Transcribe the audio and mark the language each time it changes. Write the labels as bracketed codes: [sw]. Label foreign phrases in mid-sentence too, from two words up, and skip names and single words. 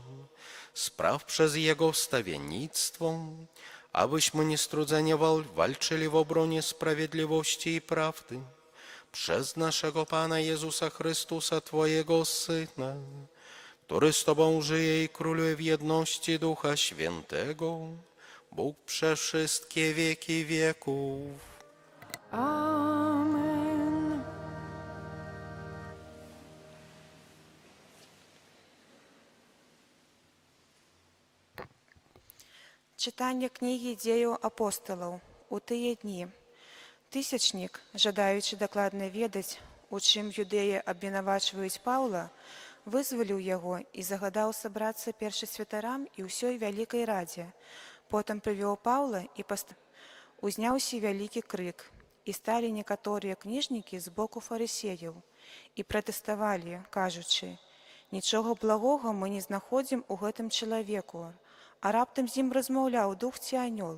[pl] Spraw przez Jego wstawiennictwo, abyśmy niestrudzenie walczyli w obronie sprawiedliwości i prawdy. Przez naszego Pana Jezusa Chrystusa, Twojego Syna, który z Tobą żyje i króluje w jedności Ducha Świętego, Bóg przez wszystkie wieki wieków. Amen. [be] Читання книги «Дзеяў апосталаў» у тыя дні. Тысячнік, жадаючы дакладна ведаць, у чым юдэі абвінавачваюць Паўла, вызваліў яго і загадаў сабрацца першасвятарам і ўсёй вялікай радзе. Потым прывёў Паўла і узняўся вялікі крык, і сталі некаторыя кніжнікі з боку фарысеяў і пратэставалі, кажучы: «Нічога благога мы не знаходзім у гэтым чалавеку, а раптам з ім размаўляў дух ці анёл».